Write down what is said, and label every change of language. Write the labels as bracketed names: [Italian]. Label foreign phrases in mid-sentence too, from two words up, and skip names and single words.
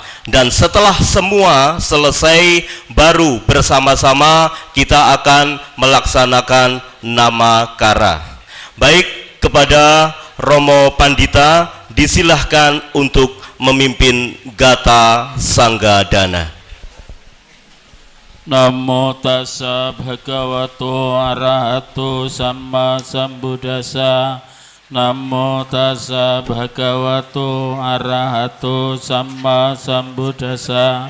[Indonesian] Dan setelah semua selesai, baru bersama-sama kita akan melaksanakan nama kara. Baik, kepada Romo Pandita disilahkan untuk memimpin Gata Sanggadana. [Pali] Namo tassa bhagavato arahato samma sambuddhassa. Namo tassa bhagavato arahato samma sambuddhassa.